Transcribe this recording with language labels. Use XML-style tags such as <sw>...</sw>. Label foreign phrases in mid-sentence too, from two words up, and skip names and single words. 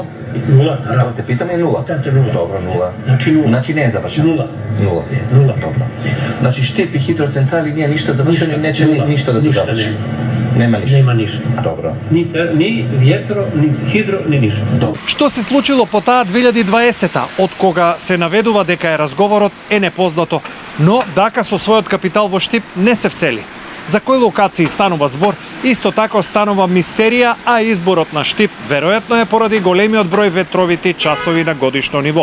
<sr>0, naravno. Te pitam je 0? Pitam te 0. Dobro, 0. Znači 0. Znači ne je završeno? 0. 0. 0. Dobro. Znači Štip i hidrocentrali nije ništa završeno i neće ništa da se završi? Nema ništa. Nema ništa. Dobro. Ni vjetro, ni hidro, ni ništa. Dobro.</sr> <mk>Што се случило по таа 2020-та, од кога се наведува дека е разговорот, е непознато, но Дака со својот капитал во Штип не се всели. За кои локации станува збор, исто така станува мистерија, а изборот на Штип веројатно е поради големиот број ветровити часови на годишно ниво.</mk>